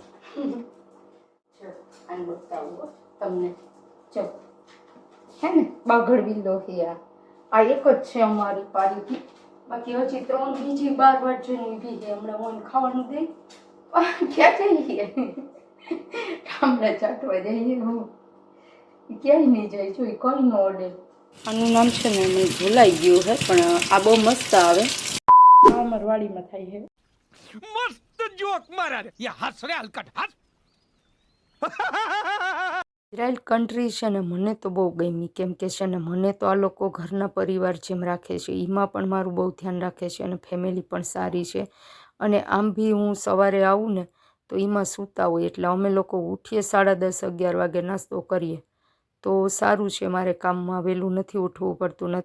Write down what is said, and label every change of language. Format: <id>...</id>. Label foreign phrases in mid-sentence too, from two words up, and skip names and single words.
<gu>આને બતાવું તમને, જો હે ને બાગડ વિલ્લો છે આ એક જ છે અમારી પાડીથી, બાકી હજી ત્રણ બીજી 12 વાર જોઈને ઊભી છે। હમણાં હું ખાવાનું દઈ ક્યાં જઈએ ઠામડા ચાટવા જઈએ, હું ક્યાંય નહીં જાય, જોઈ કઈ ન ઓડે। આનું નામ છે ને મને ભૂલાઈ ગયું છે, પણ આ બહુ મસ્ત આવે, આ અમાર વાડીમાં થાય છે।</gu> <hi>मस्त जोक मारा रे, ये हंस रे हलकट हंस।</hi> <gu>ઇઝરાયલ કન્ટ્રી છે ને મને તો બહુ ગમી, કેમ કે છે ને મને તો આ લોકો ઘરના પરિવાર જેમ રાખે છે, એમાં પણ મારું બહુ ધ્યાન રાખે છે અને ફેમિલી પણ સારી છે। અને આમ બી હું સવારે આવું ને તો એમાં સૂતા હોય, એટલે અમે લોકો ઉઠીએ 10:30 11 વાગે, નાસ્તો કરીએ તો સારું છે, મારે કામમાં વહેલું નથી ઉઠવું પડતું ને।</gu>